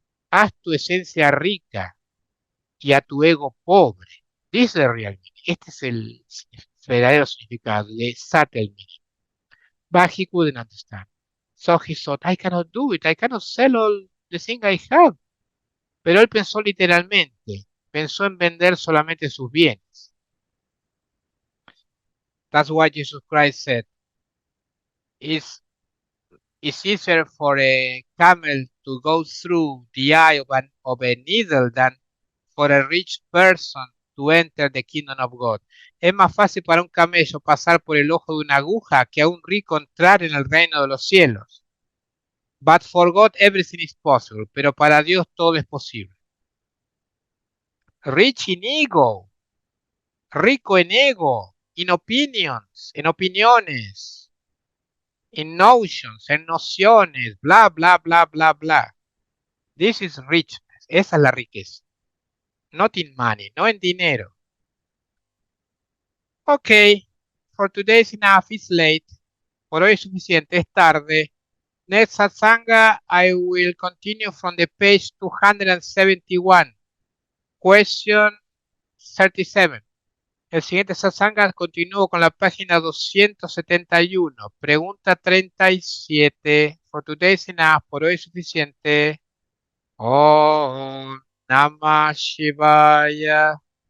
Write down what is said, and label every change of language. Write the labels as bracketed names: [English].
[Spanish] Haz tu esencia rica y a tu ego pobre. [English] This is the real meaning. [Spanish] Este es el verdadero significado de subtle meaning. [English] But he couldn't understand. So he thought, I cannot do it. I cannot sell all the things I have. [Spanish] Pero él pensó literalmente. Pensó en vender solamente sus bienes. [English] That's why Jesus Christ said, It's easier for a camel to go through the eye of a needle than for a rich person to enter the kingdom of God. [Spanish] Es más fácil para un camello pasar por el ojo de una aguja que a un rico entrar en el reino de los cielos. [English] But for God everything is possible. [Spanish] Pero para Dios todo es posible. [English] Rich in ego. [Spanish] Rico en ego. [English] In opinions. [Spanish] En opiniones. [English] In notions. [Spanish] En nociones. Bla, bla, bla, bla, bla. [English] This is richness. [Spanish] Esa es la riqueza. [English] Not in money. [Spanish] No en dinero. [English] Okay. For today is enough. It's late. [Spanish] Por hoy es suficiente. Es tarde. [English] Next satsanga, I will continue from the page 271. Question 37. [Spanish] El siguiente satsanga continúo con la página 271. Pregunta 37. [English] For today is enough. [Spanish] Por hoy es suficiente. Om Namah Shivaya.